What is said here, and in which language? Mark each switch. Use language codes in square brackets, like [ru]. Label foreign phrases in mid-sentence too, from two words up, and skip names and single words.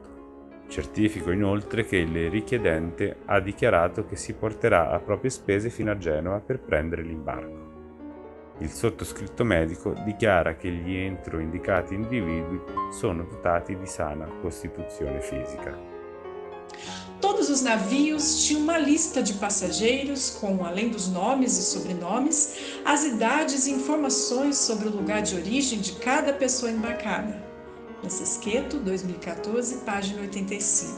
[it] Certifico inoltre che il richiedente ha dichiarato che si porterà a proprie spese fino a Genova per prendere l'imbarco. Il sottoscritto medico dichiara che gli entro indicati individui sono dotati di sana costituzione fisica. [pt] Todos os navios tinham uma lista de passageiros com, além dos nomes e sobrenomes, as idades e informações sobre o lugar de origem de cada pessoa embarcada. Francesqueto, 2014, página 85.